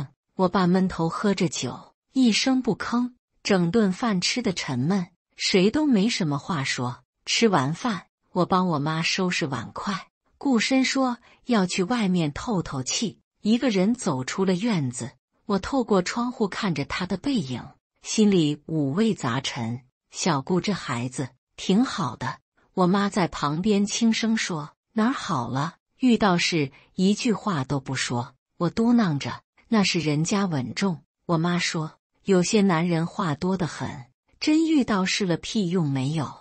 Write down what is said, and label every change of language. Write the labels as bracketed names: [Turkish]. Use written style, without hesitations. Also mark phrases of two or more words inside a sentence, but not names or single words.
[Chinese] 我爸悶頭喝着酒，一聲不吭，整頓飯吃得沉悶，誰都沒什麼話說。吃完飯，我幫我媽收拾碗筷。顧深說要去外面透透氣，一個人走出了院子。我透過窗戶看着他的背影，心裡五味雜陳。小顧這孩子挺好的。我媽在旁邊輕聲說：“哪兒好了？遇到事一句話都不說。” 我嘟囔着：“那是人家穩重。”我媽說：“有些男人話多得很，真遇到事了屁用沒有。”